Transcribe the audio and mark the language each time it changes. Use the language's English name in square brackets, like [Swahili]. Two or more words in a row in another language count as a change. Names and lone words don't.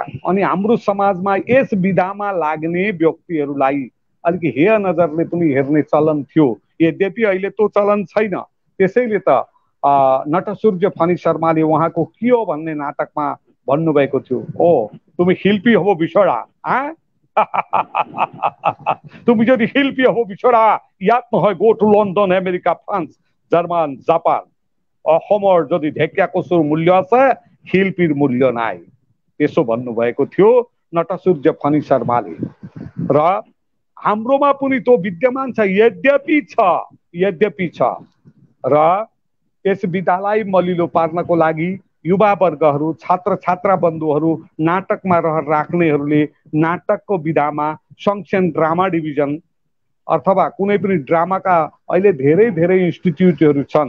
[Nepali] अनि हाम्रो समाजमा यस विधामा लाग्ने व्यक्तिहरूलाई अलिकति हेय नजरले पनि हेर्ने चलन थियो। यद्यपि अहिले त्यो चलन छैन। त्यसैले त नटसूर्य फणी शर्माले उहाँको के हो भन्ने नाटकमा भन्नुभएको थियो, ओ तुम शिल्पी हो बिछोडा, [Assamese] তুমি যদি শিল্পী হব বিচৰা, ইয়াত নহয় [English] go to [Assamese] লণ্ডন, আমেৰিকা, ফ্ৰান্স, জাৰ্মান, জাপান। অসমৰ যদি ঢেকীয়া কচুৰ মূল্য আছে, শিল্পীৰ মূल्य নাই। [Nepali] त्यसो भन्नुभएको थियो नटसूर्य फणी शर्माले। र हाम्रोमा पनि त्यो विद्यमान छ, यद्यपि छ। र यस विधालाई मलिलो पार्नको लागि युवा वर्गहरू, छात्र छात्रा बन्धुहरू, नाटकमा राख्नेहरूले नाटकको विधामा सङ्सन [English] drama division [Nepali] अथवा कुनै पनि ड्रामाका अहिले धेरै धेरै इन्स्टिट्युटहरू छन्।